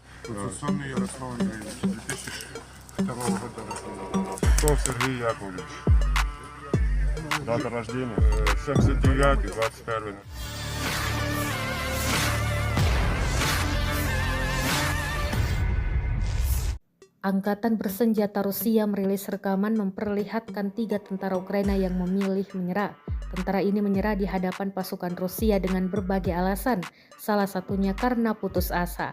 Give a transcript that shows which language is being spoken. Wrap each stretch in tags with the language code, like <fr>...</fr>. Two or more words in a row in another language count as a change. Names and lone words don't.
<ru>Конституционный Ярослав Андреевич, 2002 года рождения. Титов Сергей Яковлевич. Дата рождения 79 21.</ru> <id>Angkatan bersenjata Rusia merilis rekaman memperlihatkan 3 tentara Ukraina yang memilih menyerah. Tentara ini menyerah di hadapan pasukan Rusia dengan berbagai alasan, salah satunya karena putus asa.</id>